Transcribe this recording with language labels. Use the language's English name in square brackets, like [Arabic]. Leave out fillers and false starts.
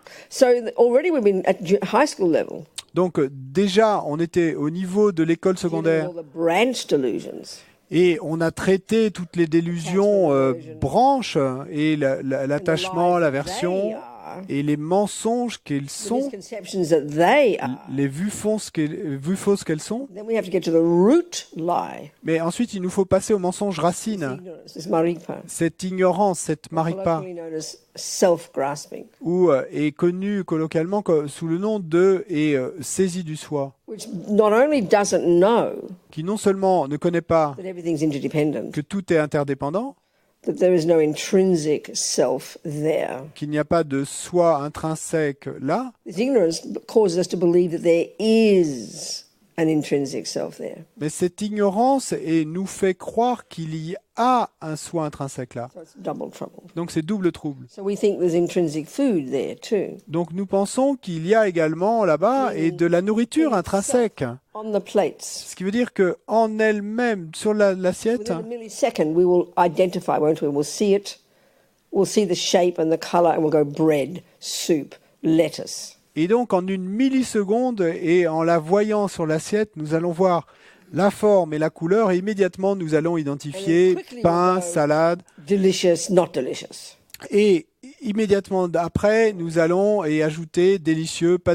[English] So already we've been at high school level. [French] Donc déjà, on était au niveau de l'école [English] dealing with [French] secondaire [English] all the branch delusions. [French] et on a traité toutes les délusions branches et l'attachement, l'aversion et les mensonges qu'ils [English] The [French] sont, [English] misconceptions that they are. [French] les vues fausses qu'elles sont. [English] Then we have to get to the root lie. [French] Mais ensuite, il nous faut passer au mensonge [English] This [French] racine, [English] ignorance, this marikpa, [French] cette ignorance, cette marikpa, [English] colloquially known as self-grasping, [French] ou est connue colloquialement sous le nom de saisie du soi, [English] which not only doesn't know [French] qui non seulement ne connaît pas [English] that everything's interdependent, [French] que tout est interdépendant, [English] that there is no intrinsic self there. [French] qu'il n'y a pas de soi intrinsèque là, [English] This ignorance causes us to believe that there is an intrinsic self there. [French] mais cette ignorance nous fait croire qu'il y a un soi intrinsèque là. [English] So it's double trouble. [French] Donc c'est double trouble. [English] So we think there's intrinsic food there too. [French] Donc nous pensons qu'il y a également là-bas et de la nourriture intrinsèque. [English] On the plates, [French] Ce qui veut dire que en elle-même, sur l'assiette, [English] within a millisecond, we will identify, won't we? We'll see it, we'll see the shape and the color, and we'll go bread, soup, lettuce. [French] et donc en une milliseconde, et en la voyant sur l'assiette, nous allons voir la forme et la couleur, et immédiatement nous allons identifier pain, salade, [English] Delicious, not delicious. [French] et immédiatement après, nous allons ajouter délicieux, pas